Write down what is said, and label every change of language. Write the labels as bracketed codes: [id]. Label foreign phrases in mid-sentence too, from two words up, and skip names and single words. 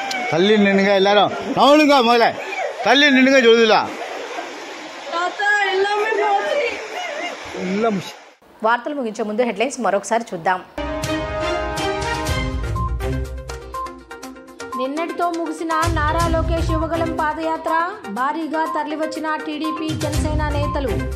[te] തല്ലി നിന്നുക എല്ലാരും നവളുക മോലെ തല്ലി നിന്നുക ജോലില്ല వార్తలు ముగించే ముందు హెడ్లైన్స్ మరొకసారి చూద్దాం. నిన్నటితో ముగిసిన నారా లోకేష్ యువగళం పాదయాత్ర, భారీగా తరలివచ్చిన టీడీపీ జనసేన నేతలు.